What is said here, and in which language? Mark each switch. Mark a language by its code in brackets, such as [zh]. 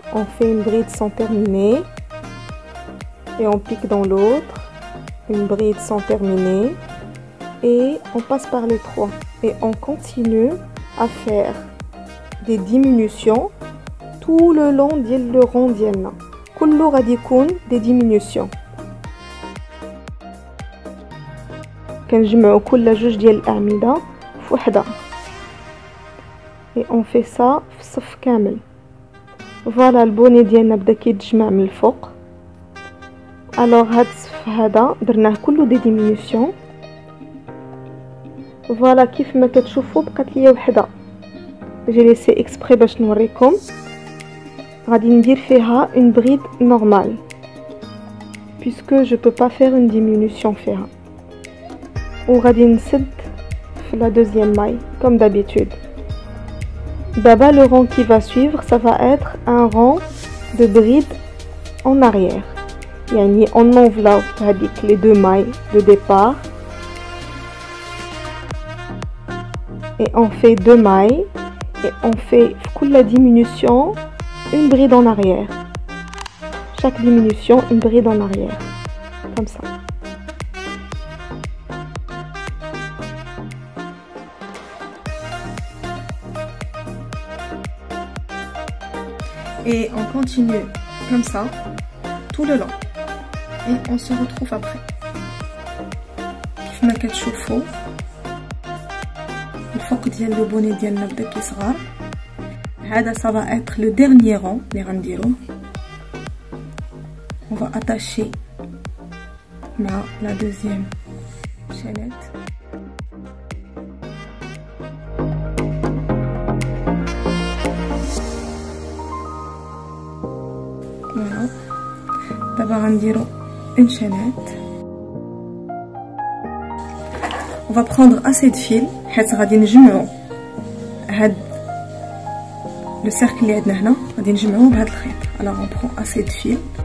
[fr] On fait une bride sans terminer. Et on pique dans l'autre, une bride sans terminer et on passe par les trois et on continue à faire des diminutions tout le long du rond [ar] ديالنا. كله غادي يكون [fr] des diminutions. [ar] كنجمعوا كل جوج ديال الاعمده في وحده [fr] et on fait ça [ar] في الصف كامل. فوالا البوني ديالنا بدا كيتجمع من الفوق. Alors هاد الصف هذا درناه كله دي ديمينيسيون. فوالا كيف ما كتشوفوا بقات ليا وحده جي ليسي اكسبري باش نوريكم. غادي ندير فيها [fr] une bride normale puisque je peux pas faire une diminution [ar] فيها. وغادي نسد في [fr] la deuxième maille comme d'habitude. D'abord le rang qui va suivre ça va être un rang de bride en arrière. [ar] يعني [fr] on enveloppe [ar] هذيك [fr] les deux mailles de départ et on fait deux mailles et on fait pour la diminution une bride en arrière. Chaque diminution une bride en arrière comme ça. Et on continue comme ça tout le long. Et on se retrouve après. [ar] كيف ما كتشوفوا الفوق ديال لو بوني ديالنا بدا كيصغر. هذا [fr] ça va être le dernier rang [ar] اللي غنديروه. [fr] On va attacher مع la deuxième chaînette. Voilà. D'abord [ar] غنديرو [fr] une chaînette. [ar] On va prendre assez de fil حيت غادي نجمعو هاد لو سيركل اللي عندنا هنا غادي نجمعوه بهاد الخيط. [fr] Alors on prend assez de fil